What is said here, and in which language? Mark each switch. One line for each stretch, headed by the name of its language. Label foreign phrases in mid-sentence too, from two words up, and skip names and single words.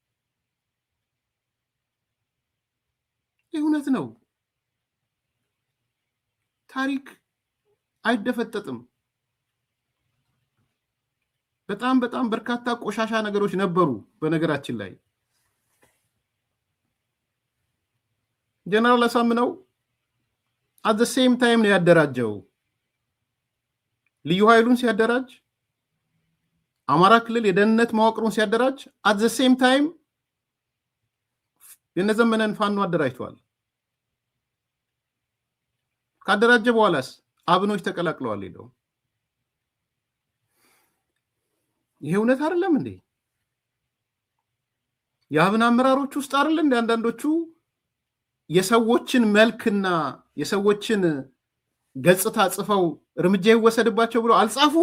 Amharic: ይህ እውነት ነው። ታሪክ አይደፈጠጥም። በጣም በጣም በርካታ ቆሻሻ ነገሮች ነበሩ። በነገራችን ላይ ጀነራል አሳምነው
English: at the same time
Amharic: ነው ያደራጀው። ልዩ ኃይሉን ሲያደራጅ፣ አማራ ክልል የደህንነት መዋቅሩን ሲያደራጅ
English: at the same time
Amharic: የነዘመነን ፋኖ አደራጅቷል። ካደራጀ በኋላስ አብኖች ተቀላቅለዋል ሄደው። ይሄ እውነት አይደለም እንዴ? የአብን አመራሮች ውስጥ አይደል እንደ አንዳንዶቹ የሰዎችን መልክና የሰዎችን ገጽታ ጽፈው እርምጃ ይወሰድባቸው ብለው አልጻፉም?